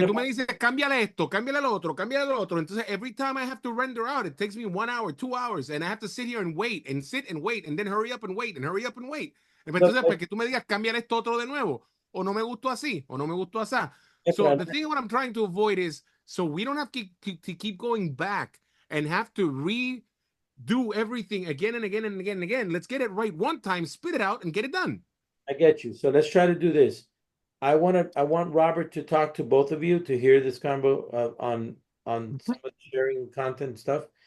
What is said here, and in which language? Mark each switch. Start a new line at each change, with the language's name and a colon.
Spanish: Porque tú me dices, cámbiale esto, cámbiale lo otro, cámbiale lo otro.
English: Entonces, every time I have to render out, it takes me 1 hour, 2 hours, and I have to sit here and wait, and sit and wait, and then hurry up and wait, and hurry up and wait.
Spanish: Entonces, para que tú me digas, cámbiale esto otro de nuevo, o no me gustó así, o no me gustó así.
English: So the thing what I'm trying to avoid is, so we don't have to keep going back and have to redo everything again and again and again and again. Let's get it right one time, spit it out, and get it done. I get you. So let's try to do this. I want Robert to talk to both of you to hear this combo on some of the sharing content stuff.